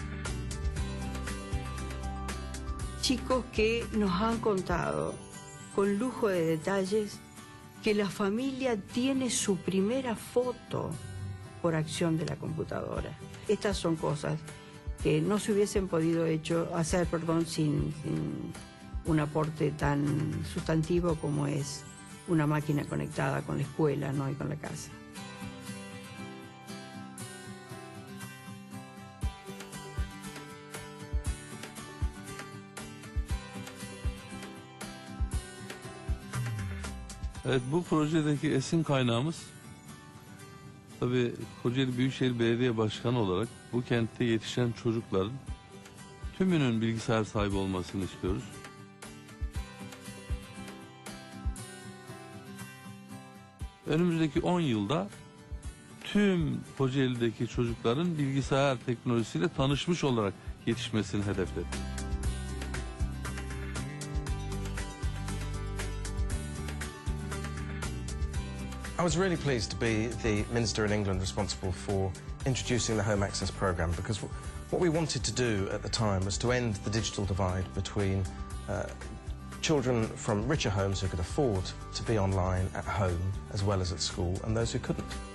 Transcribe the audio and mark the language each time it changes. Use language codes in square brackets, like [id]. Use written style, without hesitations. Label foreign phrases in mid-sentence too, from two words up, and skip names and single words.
[es] Chicos que nos han contado con lujo de detalles que la familia tiene su primera foto por acción de la computadora. Estas son cosas que no se hubiesen podido hacer sin un aporte tan sustantivo como es una máquina conectada con la escuela, ¿no? Y con la casa. [tr] Evet, bu projedeki esin kaynağımız tabii Kocaeli Büyükşehir Belediye Başkanı olarak bu kentte yetişen çocukların tümünün bilgisayar sahibi olmasını istiyoruz. Önümüzdeki 10 yılda tüm Kocaeli'deki çocukların bilgisayar teknolojisiyle tanışmış olarak yetişmesini hedefledik. [en] I was really pleased to be the minister in England responsible for introducing the Home Access programme, because what we wanted to do at the time was to end the digital divide between children from richer homes who could afford to be online at home as well as at school, and those who couldn't.